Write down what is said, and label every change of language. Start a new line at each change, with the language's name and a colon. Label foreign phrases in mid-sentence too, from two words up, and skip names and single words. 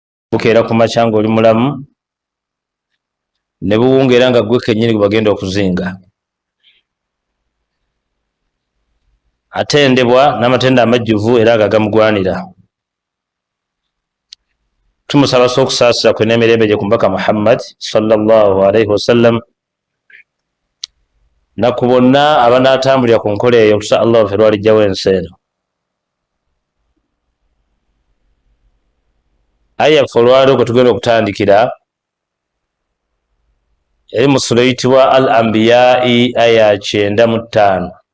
Ganda: bukeera ku makya ng'oli mulamu ne buwungeera nga gwe kennyini gwe bagenda okuzinga. Atendebwa n'amatenda amajjuvu era nga gamugwanira. Tumusaba okusaasira kwe n'emirembe gye ku mubaka Muhammad
Arabic: صلى الله عليه وسلم
Ganda: na ku bonna abanaatambulira ku nkola eyo okusa Allah ffe lwalijjawo ensi eno. Aya ffe olwaliwo kwe tugenda okutandikira eri mu sura eyitibwa Al Anbiyai aya 95.